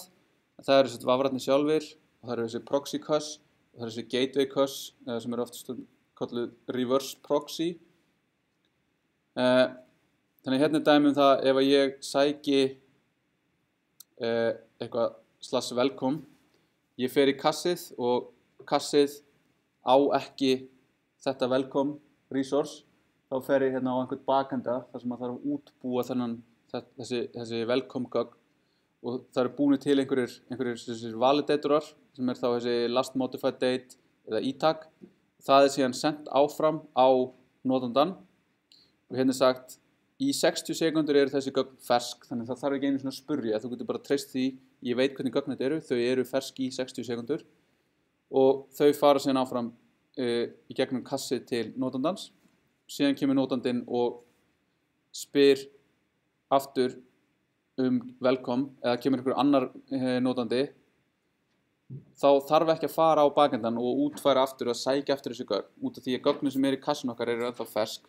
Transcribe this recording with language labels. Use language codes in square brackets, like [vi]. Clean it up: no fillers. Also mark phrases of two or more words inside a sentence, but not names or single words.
[is] Það eru þessi vafrarnir sjálfir og það eru þessi proxy kass og það eru þessi gateway kass sem eru oft kallað [en] reverse proxy. [is] Þannig hérna er dæmi það ef að ég sæki eitthvað /welcome ég fer í kassið og kassið á ekki þetta [en] welcome resource, [is] þá fer ég hérna á einhvern bakenda þar sem að þarf að útbúa þessi welcome gögn og það eru búinir til einhverjir validatorar sem er þá þessi [en] last modified date [is] eða e-tag. Það er síðan sendt áfram á notandann og hérna er sagt í 60 sekundur eru þessi gögn fersk, þannig það þarf ekki einu svona að spurja, þú getur bara treyst því, ég veit hvernig gögn þetta eru, þau eru fersk í 60 sekundur og þau fara síðan áfram í gegnum kassið til notandans, síðan kemur notandinn og spyr aftur welcome eða kemur einhver annar notandi, þá þarf ekki að fara á bakendan og útfæra aftur og sækja eftir þessi gögn, út af því að gögnin sem eru í kassin okkar eru ennþá fersk.